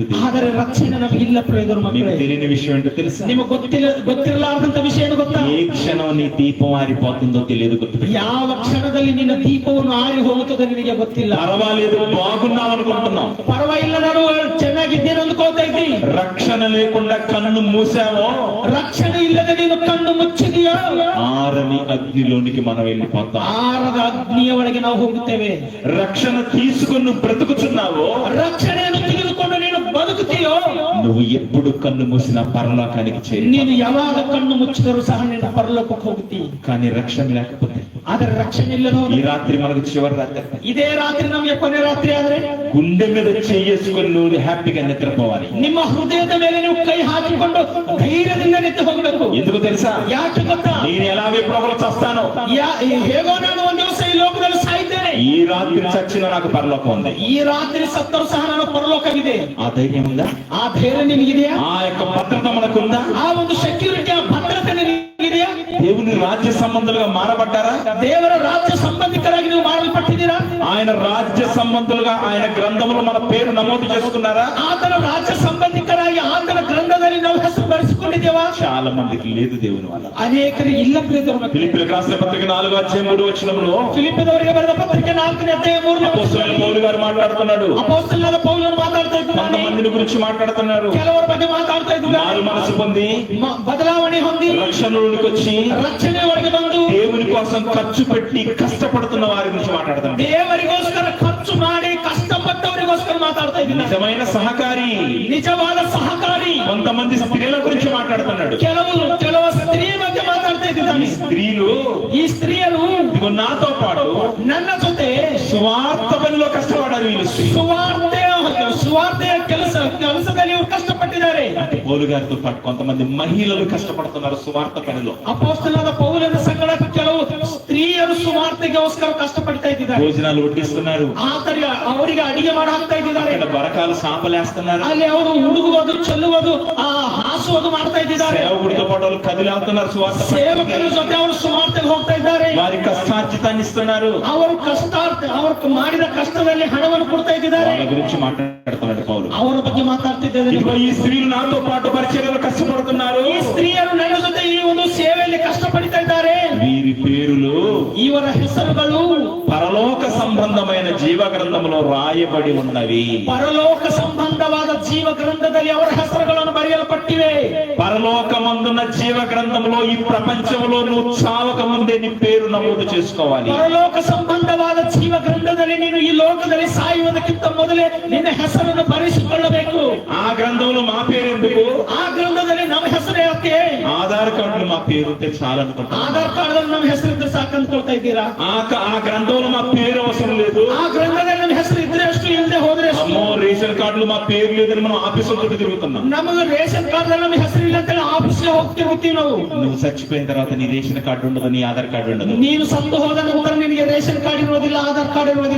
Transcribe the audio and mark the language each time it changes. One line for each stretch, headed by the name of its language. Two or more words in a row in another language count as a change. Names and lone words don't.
Kannada: ಆದರೆ ರಕ್ಷಣೆ ನಮಗಿಲ್ಲ. ಪ್ರಿಯರು
Telugu: మీకు
Kannada: ಮಕ್ಕಳೇ,
Telugu: తెలియని విషయం ఏంటో తెలుసా?
Kannada: ನಿಮಗೆ ಗೊತ್ತಿರಲಾರದಂತ ವಿಷಯ ಏನು ಗೊತ್ತಾ?
Telugu: ఏ క్షణం నీ దీపం ఆరిపోతుందో తెలియదు. గుర్తుపెట్టుకో.
Kannada: ಯಾವ ಕ್ಷಣದಲ್ಲಿ ನಿನ್ನ ದೀಪವನ್ನು ಆರಿ ಹೋಗುತ್ತದೆ ನಿನಗೆ ಗೊತ್ತಿಲ್ಲ.
Telugu: పర్వాలేదు, బాగున్నాం అనుకుంటున్నాం,
Kannada: ಪರವಾಗಿಲ್ಲ, ನಾನು ಚೆನ್ನಾಗಿದ್ದೇನೆ ಅಂದ್ಕೊಳ್ತಾ ಇದ್ದಿ.
Telugu: రక్షణ లేకుండా కన్ను మూసావో,
Kannada: ರಕ್ಷಣೆ ಇಲ್ಲದೆ ನೀನು ಕಣ್ಣು ಮುಚ್ಚಿದೆಯೋ,
Telugu: ఆరని అగ్నిలోనికి మనం వెళ్ళిపోతాం.
Kannada: ಆರದ ಅಗ್ನಿಯ ಒಳಗೆ ನಾವು ಹೋಗುತ್ತೇವೆ.
Telugu: రక్షణ తీసుకుని నువ్వు బ్రతుకుతున్నావో,
Kannada: ರಕ್ಷಣೆಯನ್ನು ತೆಗೆದುಕೊಂಡು ನೀನು ಬದುಕುತ್ತೀಯೋ,
Telugu: నువ్వు ఎప్పుడు కన్ను మూసినా పరలోకానికి చేరి.
Kannada: ನೀನು ಯಾವಾಗ ಕಣ್ಣು ಮುಚ್ಚಿದರೂ ಸಹ ನಿನ್ನ ಪರಲೋಕಕ್ಕೆ ಹೋಗುತ್ತಿ.
Telugu: కానీ రక్షణ లేకపోతే,
Kannada: ಆದರೆ ರಕ್ಷಣೆ ಇಲ್ಲದೋ,
Telugu: ఈ రాత్రి మనకు చివరి రాత్రి,
Kannada: ಇದೇ ರಾತ್ರಿ ನಮಗೆ ಕೊನೆ ರಾತ್ರಿ ಆದ್ರೆ
Telugu: గుండె మీద చేసుకుని నువ్వు హ్యాపీగా నిద్రపోవాలి.
Kannada: ನಿಮ್ಮ ಹೃದಯದ ಮೇಲೆ ನೀವು ಕೈ ಹಾಕಿಕೊಂಡು ಧೈರ್ಯದಿಂದ ನಿಂತು ಹೋಗಬೇಕು.
Telugu: ఎందుకు తెలుసా?
Kannada: ಯಾಕೆ ಗೊತ್ತಾ?
Telugu: నేను ఎలా విప్లవంలో చస్తానో,
Kannada: ಹೇಗೋ ನಾನು ಒಂದು ದಿವಸ ಈ ಲೋಕದಲ್ಲಿ ಸಾಯ್ತೇನೆ,
Telugu: ఈ రాత్రి చచ్చిన నాకు పరలోకం ఉంది.
Kannada: ಈ ರಾತ್ರಿ ಸತ್ತರೂ ಸಹ ನಾನು ಪರಲೋಕವಿದೆ.
Telugu: ఆ ధైర్యం ఉందా?
Kannada: ಆ ಧೈರ್ಯ ನಿಮಗಿದೆಯಾ?
Telugu: ఆ యొక్క భద్రత మనకుందా?
Kannada: ಆ ಒಂದು ಸೆಕ್ಯೂರಿಟಿ, ಆ ಭದ್ರತೆ ನಿಮಗಿದೆಯಾ?
Telugu: దేవుని రాజ్య సంబంధులుగా మారబడ్డారా?
Kannada: ದೇವರ ರಾಜ್ಯ ಸಂಬಂಧಿಕರಾಗಿ ನೀವು ಮಾಡಲ್ಪಟ್ಟಿದ್ದೀರಾ?
Telugu: ఆయన రాజ్య సంబంధులుగా ఆయన గ్రంథంలో మన పేరు నమోదు చేసుకున్నారా?
Kannada: ಆತನ ರಾಜ್ಯ ಸಂಬಂಧಿಕರಾಗಿ ಆತನ ಗ್ರಂಥದಲ್ಲಿ ನಾವು ಹೆಸರು ಬರೆಸಿಕೊಂಡಿದ್ದೇವಾ?
Telugu: చాలా మందికి లేదు దేవుని వల్ల.
Kannada: ಅನೇಕರಿಗೆ ಇಲ್ಲ. ಪ್ರಿಯರು
Telugu: ఫిలిప్పీయులకు రాసిన పత్రిక 4:3
Kannada: ಫಿಲಿಪ್ಪದವರಿಗೆ ಬರೆದ ಪತ್ರಿಕೆ 4:3
Telugu: అపోస్తలుడైన పౌలు గారు మాట్లాడుతున్నాడు.
Kannada: ಅಪೊಸ್ತಲನಾದ ಪೌಲನು ಮಾತಾಡ್ತಾ ಇದ್ದಾನೆ.
Telugu: కొంతమందిని గురించి మాట్లాడుతున్నారు.
Kannada: ಕೆಲವರ ಬಗ್ಗೆ ಮಾತಾಡ್ತಾ
Telugu: మారు
Kannada: ಇದ್ದಾರೆ.
Telugu: మనసు పొంది
Kannada: ಬದಲಾವಣೆ ಹೊಂದಿ
Telugu: రక్షణలోనికి వచ్చి
Kannada: ರಕ್ಷಣೆ ಒಳಗೆ ಬಂದು
Telugu: దేవుని కోసం ఖర్చు పెట్టి కష్టపడుతున్న వారి గురించి మాట్లాడుతున్నాడు.
Kannada: ದೇವರಿಗೋಸ್ಕರ ಖರ್ಚು ಮಾಡಿ ಕಷ್ಟಪಟ್ಟವರಿಗೋಸ್ಕರ ಮಾತಾಡ್ತಾ ಇದ್ದೀನಿ.
Telugu: నిజమైన సహకారి,
Kannada: ನಿಜವಾದ ಸಹಕಾರಿ.
Telugu: కొంతమంది స్త్రీల గురించి మాట్లాడుతున్నాడు.
Kannada: ಕೆಲವು ಸ್ತ್ರೀ ಬಗ್ಗೆ ಮಾತಾಡ್ತಾ
Telugu: ఈ
Kannada: ಇದ್ದಾನೆ.
Telugu: స్త్రీలు
Kannada: ಈ ಸ್ತ್ರೀಯರು
Telugu: ఇదిగో నాతో పాటు
Kannada: ನನ್ನ ಜೊತೆ
Telugu: స్వార్థ పనిలో కష్టపడారు. వీళ్ళు
Kannada: ಸುವಾರ್ತೆಯ ಕೆಲಸದಲ್ಲಿ ಇವರು ಕಷ್ಟಪಟ್ಟಿದ್ದಾರೆ.
Telugu: పౌలు గారితో పాటు కొంతమంది మహిళలు కష్టపడుతున్నారు సువార్త పనిలో.
Kannada: ಅಪೊಸ್ತಲನಾದ ಪೌಲನ ಸಂಗಡ ಕೆಲವು ಸ್ತ್ರೀಯರು ಸುವಾರ್ತೆಗೋಸ್ಕರ ಕಷ್ಟಪಡ್ತಾ ಇದ್ದಾರೆ.
Telugu: భోజనాలు వడ్డిస్తున్నారు,
Kannada: ಅವರಿಗೆ ಅಡಿಗೆ ಮಾಡಿ ಹಾಕ್ತಾ ಇದ್ದಾರೆ.
Telugu: ఇక్కడ బరకాలు సాపలేస్తున్నారు,
Kannada: ಅಲ್ಲಿ ಅವರು ಹುಡುಗುವುದು, ಚೆಲ್ಲುವುದು, ಹಾಸುವುದು ಮಾಡ್ತಾ ಇದ್ದಾರೆ.
Telugu: సేవకుడితో పాటు వాళ్ళు కదిలాడుతున్నారు. సువార్త
Kannada: ಸೇವಕರ ಜೊತೆ ಅವರು ಸುವಾರ್ತೆಗೆ ಹೋಗ್ತಾ ಇದ್ದಾರೆ.
Telugu: వారి కష్టార్జితాన్ని ఇస్తున్నారు.
Kannada: ಅವರು ಮಾಡಿದ ಕಷ್ಟದಲ್ಲಿ ಹಣವನ್ನು ಕೊಡ್ತಾ ಇದ್ದಾರೆ.
Telugu: వాళ్ళ గురించి మాట్లాడుతున్నాడు పౌలు.
Kannada: ಅವರ ಬಗ್ಗೆ ಮಾತಾಡ್ತಿದ್ದಾರೆ.
Telugu: ఇదిగో ఈ స్త్రీలు నాతో పాటు పరిచర్యలో కష్టపడుతున్నారు.
Kannada: ಈ ಸ್ತ್ರೀಯರು ನನ್ನ ಜೊತೆ ಈ ಒಂದು ಸೇವೆಯಲ್ಲಿ ಕಷ್ಟಪಡ್ತಾ ಇದ್ದಾರೆ.
Telugu: వీరి పేరులు
Kannada: ಇವರ ಹೆಸರುಗಳು
Telugu: పరలోక సంబంధమైన జీవ గ్రంథంలో రాయబడి ఉన్నవి.
Kannada: ಪರಲೋಕ ಸಂಬಂಧವಾದ ಜೀವ ಗ್ರಂಥದಲ್ಲಿ ಅವರ ಹೆಸರುಗಳನ್ನು ಬರೆಯಲ್ಪಟ್ಟಿವೆ.
Telugu: పరలోకమందున్న జీవ గ్రంథంలో ఈ ప్రపంచంలో నువ్వు చావక ముందే నీ పేరు నమోదు చేసుకోవాలి.
Kannada: ಪರಲೋಕ ಸಂಬಂಧವಾದ ಜೀವ ಗ್ರಂಥದಲ್ಲಿ ನೀನು ಈ ಲೋಕದಲ್ಲಿ ಸಾಯುವುದಕ್ಕಿಂತ ಮೊದಲೇ ನಿನ್ನ ಹೆಸರನ್ನು ಬರೆಸಿಕೊಳ್ಳಬೇಕು.
Telugu: ఆ గ్రంథంలో మా పేరు ఎందుకు?
Kannada: ಆ ಗ್ರಂಥದಲ್ಲಿ ನಮ್ಮ ಹೆಸರು ಯಾಕೆ?
Telugu: ఆధార్ కార్డులు మా పేరు ఉంటే చాలు అనుకుంటా.
Kannada: ಆಧಾರ್ ಕಾರ್ಡ್ ಅಲ್ಲಿ ನಮ್ಮ ಹೆಸರಿದ್ರೆ ಸಾಕಂದ್ಕೊಳ್ತಾ ಇದ್ದೀರಾ?
Telugu: ఆ గ్రంథంలో మా పేరు అవసరం లేదు.
Kannada: ಆ ಗ್ರಂಥದಲ್ಲಿ ನಮ್ಮ ಹೆಸರು ಇದ್ರೆ ಎಷ್ಟು, ಇಲ್ಲದೆ ಹೋದ್ರೆ ಎಷ್ಟು.
Telugu: అమ్మో
English: ration cards
Telugu: మా పేరు లేదని మనం ఆఫీసుల చుట్టూ తిరుగుతున్నాం.
Kannada: ನಮಗೆ
English: ration card
Kannada: ನಮ್ಮ ಹೆಸರು ಇಲ್ಲ ಅಂತ ಆಫೀಸ್ಗೆ ಹೋಗ್ತೀವಿ ನಾವು.
Telugu: నువ్వు చచ్చిపోయిన తర్వాత నీ
English: ration card
Telugu: ఉండదు, నీ ఆధార్ కార్డు ఉండదు.
Kannada: ನೀನು ಸತ್ತು ಹೋದ ನಂತರ ನಿನಗೆ
English: ration card
Kannada: ಇರೋದಿಲ್ಲ, ಆಧಾರ್ ಕಾರ್ಡ್ ಇರೋದಿಲ್ಲ.